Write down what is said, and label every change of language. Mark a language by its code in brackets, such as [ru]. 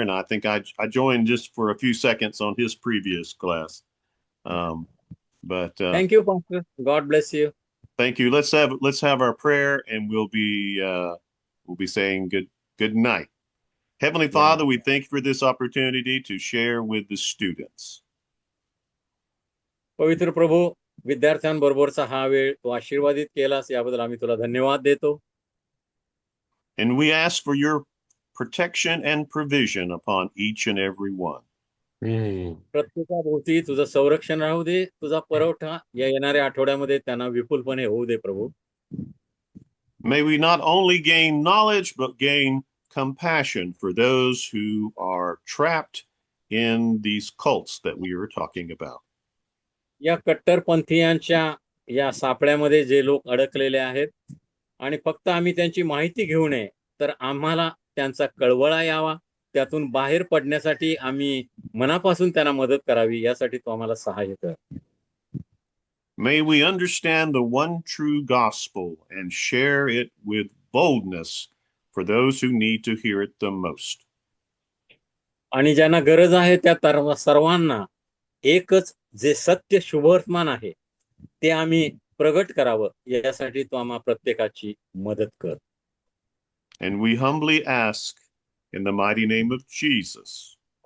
[en] And I think I joined just for a few seconds on his previous class, but Thank you, Pastor. God bless you. thank you. Let's have our prayer, and we'll be saying good night. Heavenly Yeah. Father, we thank you for this opportunity to share with the students. [mr] पवित्र प्रभू विद्यार्थ्यांबरोबरचा हा वेळ तू आशीर्वादित केलास याबद्दल आम्ही तुला धन्यवाद देतो. [en] And we ask for your protection and provision upon each and every one. [mr] प्रत्येकाभोवती तुझं संरक्षण राहू दे, तुझा पुरवठा या येणाऱ्या आठवड्यामध्ये त्यांना विपुलपणे होऊ दे प्रभू. [en] May we not only gain knowledge, but gain compassion for those who are trapped in these cults that we were talking about. [mr] या कट्टरपंथीयांच्या या सापळ्यामध्ये जे लोक अडकलेले आहेत आणि फक्त आम्ही त्यांची माहिती घेऊ नये तर आम्हाला त्यांचा कळवळा यावा, त्यातून बाहेर पडण्यासाठी आम्ही मनापासून त्यांना मदत करावी यासाठी तो आम्हाला सहाय्य कर. [en] May we understand the one true gospel and share it with boldness for those who need to hear it the most. [mr] आणि ज्यांना गरज आहे त्या सर्वांना एकच जे सत्य शुभवर्तमान आहे ते आम्ही प्रगट करावं यासाठी तो आम्हा प्रत्येकाची मदत कर. [en] And we humbly ask in the mighty name of Jesus.